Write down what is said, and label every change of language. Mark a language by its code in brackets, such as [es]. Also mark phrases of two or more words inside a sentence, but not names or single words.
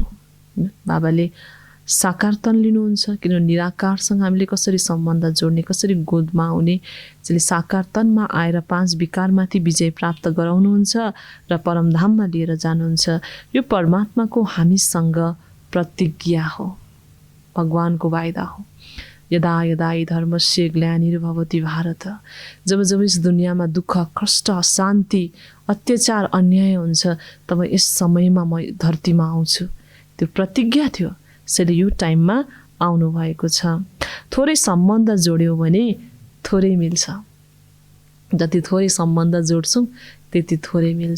[ne] बाबाले साकार तन लिनुहुन्छ, किनभने निराकारसँग हामीले कसरी सम्बन्ध जोड्ने, कसरी गोदमा आउने। त्यसले साकार तनमा आएर 5 विकारमाथि विजय प्राप्त गराउनुहुन्छ र परमधाममा लिएर जानुहुन्छ। यो परमात्माको हामीसँग प्रतिज्ञा हो, भगवानको वायदा हो। [sa] यदा यदा हि धर्मस्य ग्लानिर्भवति भारत, [hi] जब जब इस [ne] दुनियाँमा दुःख कष्ट अशान्ति अत्याचार अन्याय हुन्छ तब यस समयमा म धरतीमा आउँछु। त्यो प्रतिज्ञा थियो, त्यसैले यो टाइममा आउनुभएको छ। थोरै सम्बन्ध जोड्यो भने थोरै मिल्छ, जति थोरै सम्बन्ध जोड्छौँ त्यति थोरै मिल्छ।